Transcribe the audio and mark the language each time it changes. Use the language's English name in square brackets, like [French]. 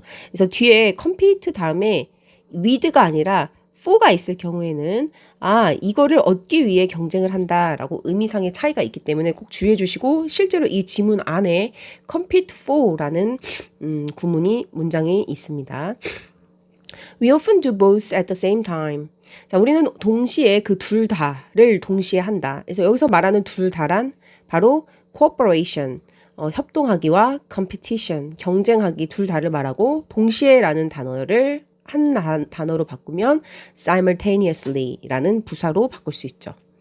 [Korean] 그래서 뒤에 compete 다음에 with가 아니라 for가 있을 경우에는 이거를 얻기 위해 경쟁을 한다라고 의미상의 차이가 있기 때문에 꼭 주의해 주시고 실제로 이 지문 안에 compete for라는 문장이 있습니다. [English] We often do both at the same time. [Korean] 자, 우리는 동시에 그 둘 다를 동시에 한다. 그래서 여기서 말하는 둘 다란 바로 cooperation. 협동하기와 competition, 경쟁하기 둘 다를 말하고 동시에라는 단어를 한 단어로 바꾸면 simultaneously라는 부사로 바꿀 수 있죠.